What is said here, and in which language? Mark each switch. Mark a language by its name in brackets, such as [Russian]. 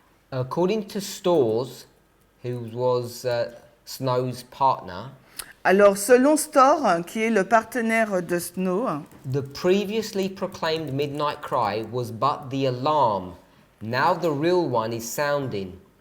[English] According to Storrs, who was Snow's partner, [French] Alors, selon Storr, qui est le partenaire de Snow, [English] the previously proclaimed midnight cry was but the alarm. Now the real one is sounding.